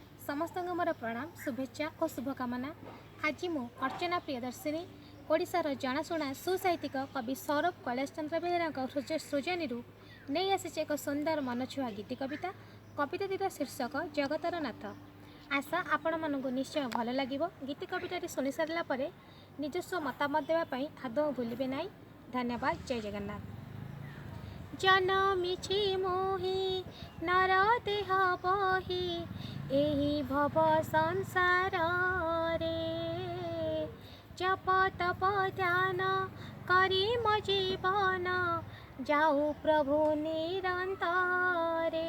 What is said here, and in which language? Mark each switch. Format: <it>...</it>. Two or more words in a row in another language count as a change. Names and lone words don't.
<or>ସମସ୍ତ ମୋର ପ୍ରଣାମ ଶୁଭେଚ୍ଛା ଓ ଶୁଭକାମନା। ଆଜି ମୁଁ ଅର୍ଚ୍ଚନା ପ୍ରିୟଦର୍ଶିନୀ ଓଡ଼ିଶାର ଜଣାଶୁଣା ସୁସାହିତ୍ୟିକ କବି ସୌରଭ କୈଳାସ ଚନ୍ଦ୍ର ବେହେରା ସୃଜନୀ ନେଇ ଆସି ଏକ ସୁନ୍ଦର ମନଛୁଆଁ ଗୀତି କବିତା। କବିତାଟିର ଶୀର୍ଷକ ଜଗତର ନାଥ। ଆଶା ଆପଣ ମାନଙ୍କ ନିଶ୍ଚୟ ଭଲ ଲାଗେ। ଗୀତି କବିତା ଶୁଣି ସାରା ନିଜସ୍ୱ ମତାମତ ଦେବାକୁ ଆଦୌ ଭୁଲିବେ ନାହିଁ। ଧନ୍ୟବାଦ। ଜୟ ଜଗନ୍ନାଥ। ଜନମିଛି ମୁହିଁ ନର ଦେହ ବହି ଏହି ଭବ ସଂସାର ରେ। ଜପ ତପ ଧ୍ୟାନ କରି ମୋ ଜୀବନ ଯାଉ ପ୍ରଭୁ ନିରନ୍ତରେ।</or>